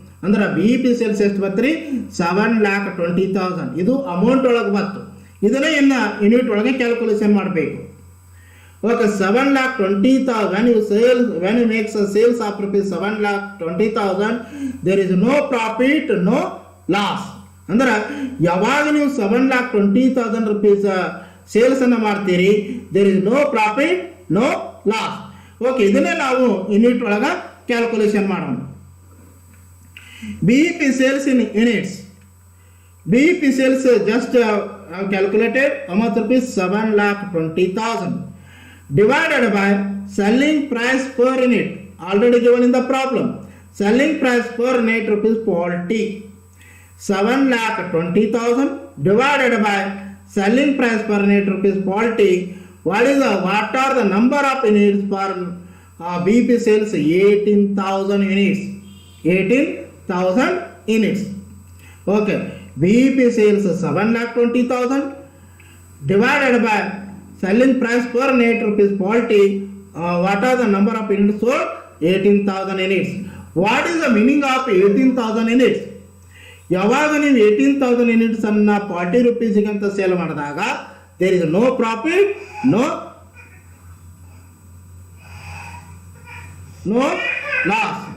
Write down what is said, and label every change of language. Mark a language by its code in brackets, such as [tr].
[kn] ಅಂದ್ರೆ BEP sales ಎಷ್ಟು ಬತ್ರಿ? 7,20,000. ಇದು ಅಮೌಂಟ್ ಒಳಗೆ ಬತ್ತು. ಇದನ್ನೇ ಇನ್ನು ಯೂನಿಟ್ ಒಳಗೆ ಕ್ಯಾಲ್ಕುಲೇಷನ್ ಮಾಡಬೇಕು. [en] Okay, 7,20,000 when you make sales of rupees 7,20,000, there is no profit, no loss. [kn] ಅಂದ್ರೆ ಯಾವಾಗ ನೀವು 7,20,000 rupees ಸೇಲ್ಸ್ ಅನ್ನು ಮಾಡ್ತೀರಿ, [en] there is no profit, no loss. [kn] Okay, ಇದನ್ನೇ ನಾವು ಯೂನಿಟ್ ಒಳಗೆ ಕ್ಯಾಲ್ಕುಲೇಷನ್ ಮಾಡೋಣ. [en] BEP sales in units. BEP sales just calculated how much rupees 7,20,000 divided by selling price per unit already given in the problem. Selling price per unit rupees 40. 7,20,000 divided by selling price per unit rupees 40. What are the number of units for BEP sales? 18,000 units. 18,000 units. Okay. BEP sales 7,20,000 divided by selling price per unit rupees 40. What are the number of units sold? 18,000 units. What is the meaning of 18,000 units? [kn] ಯಾವಾಗ ನೀವು 18,000 units ಅನ್ನ 40 ರೂಪೀಸ್ಗೆ ಅಂತ sale ಮಾಡಿದಾಗ [en] There is no profit, no loss.